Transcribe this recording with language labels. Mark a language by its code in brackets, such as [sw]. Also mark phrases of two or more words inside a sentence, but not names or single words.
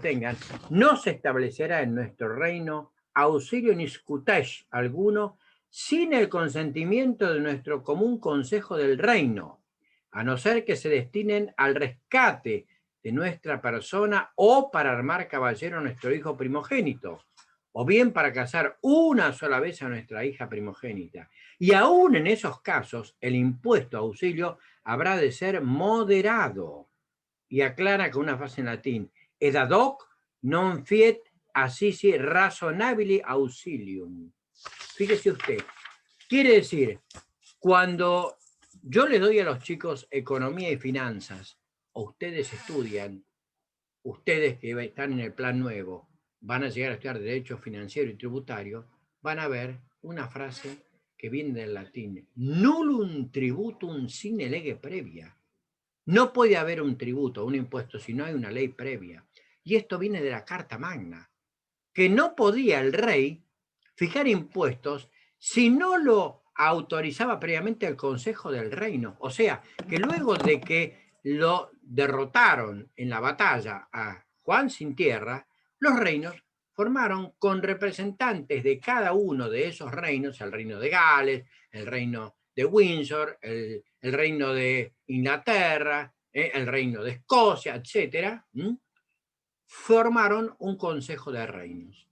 [es] tengan: no se establecerá en nuestro reino auxilio ni scutage alguno sin el consentimiento de nuestro común consejo del reino, a no ser que se destinen al rescate de nuestra persona o para armar caballero a nuestro hijo primogénito, o bien para casar una sola vez a nuestra hija primogénita. Y aún en esos casos, el impuesto a auxilio habrá de ser moderado. Y aclara con una frase en latín: [la] ed ad hoc non fiet assisi razonabili auxilium. [es] Fíjese usted, quiere decir, cuando yo les doy a los chicos economía y finanzas, o ustedes estudian, ustedes que están en el plan nuevo, van a llegar a estudiar derecho financiero y tributario, van a ver una frase que viene del latín: [la] nullum tributum sine lege previa. [es] No puede haber un tributo, un impuesto, si no hay una ley previa. Y esto viene de la Carta Magna, que no podía el rey fijar impuestos si no lo autorizaba previamente el Consejo del Reino. O sea, que luego de que lo derrotaron en la batalla a Juan sin tierra, los reinos formaron con representantes de cada uno de esos reinos: el reino de Gales, el reino de Windsor, el reino de Inglaterra, el reino de Escocia, etc., formaron un consejo de reinos.